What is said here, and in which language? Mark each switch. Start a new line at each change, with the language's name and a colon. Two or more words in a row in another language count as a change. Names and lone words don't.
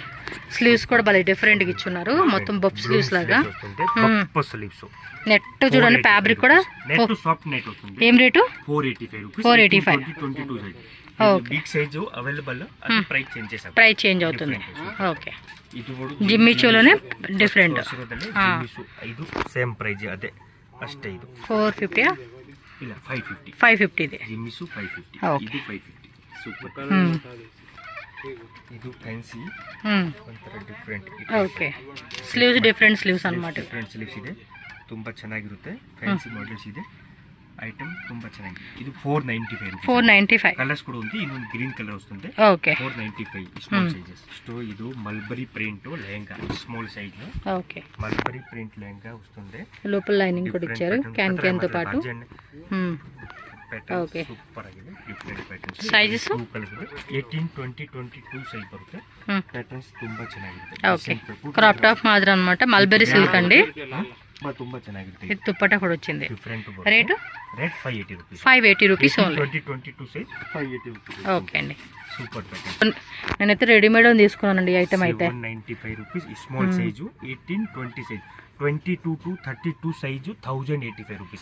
Telugu: స్లీవ్స్ కూడా భలే డిఫరెంట్ గా ఇచ్చున్నారు, మొత్తం బఫ్ స్లీవ్స్ లాగా. నెట్ చూడండి, ఫ్యాబ్రిక్ కూడా ఏం రేటు? 485 రూపీస్. 485. 22 సైజ్. ఓకే,
English: big size available,
Telugu: అది
English: price change
Telugu: చేసాం.
English: price change
Telugu: అవుతుంది. ఓకే,
Kannada: ಇದು
Telugu: జిమ్మిచోలోనే డిఫరెంట్.
Kannada: ಇದು
English: same price
Kannada: ಅದೇ ಅಷ್ಟೇ. ಇದು 450 ಇಲ್ಲ 550. 550 ಇದೆ. ಜಿಮ್ಮಿಸು 550. ಇದು 550. ಸೂಪರ್. ಇದು ಫ್ಯಾನ್ಸಿ ಒಂಥರ ಡಿಫರೆಂಟ್. ಓಕೆ, ಸ್ಲೀವ್ಸ್
English: different sleeves
Kannada: ಅನ್మాట.
English: different sleeves
Kannada: ಇದೆ, ತುಂಬಾ ಚೆನ್ನಾಗಿರುತ್ತೆ.
English: fancy models
Kannada: ಇದೆ, ఐటమ్ ತುಂಬಾ ಚೆನ್ನಾಗಿದೆ.
Telugu: ಇದು 495 రూపీస్. 495 కలర్స్ కూడా ఉంది. ಇನ್ನೊಂದು గ్రీన్ కలర్ వస్తుంది. ఓకే, 495
English: small sizes.
Telugu: ఇది
English: mulberry print
Telugu: లెహంగా
English: small size
Telugu: లో. ఓకే, మల్బరీ ప్రింట్ లెహంగా వస్తుంది. లోపల లైనింగ్ కూడా ఇచ్చారు క్యాన్ తో పాటు. ఓకే,
Kannada: సూపర్ ఆಗಿದೆ.
English: different patterns.
Kannada: ಸೈಜಸ್ 18 20 22 ಸೈಜ್ ಬರುತ್ತೆ. ಪ್ಯಾಟರ್ನ್ಸ್ ತುಂಬಾ ಚೆನ್ನಾಗಿದೆ.
Telugu: ఓకే,
English: crop top
Telugu: మాదిరి అన్నమాట.
English: mulberry silk
Telugu: అండి,
Kannada: ತುಂಬಾ ಚೆನ್ನಾಗಿರುತ್ತೆ.
Telugu: ఇది దుప్పట్టా కూడా వచ్చింది.
Kannada: ಡಿಫರೆಂಟ್
Telugu: రేటు 580 రూపీస్.
English: 580 rupees only.
Telugu: 20 22 సైజ్ 580 రూపీస్. ఓకే అండి,
English: super pattern.
Telugu: నేనైతే రెడీమేడ్ తీసుకున్నానండి ఈ ఐటమ్ అయితే. 195 రూపీస్. స్మాల్ సైజు 18 20 సైజ్. 22 to 32 సైజు 1085 రూపీస్.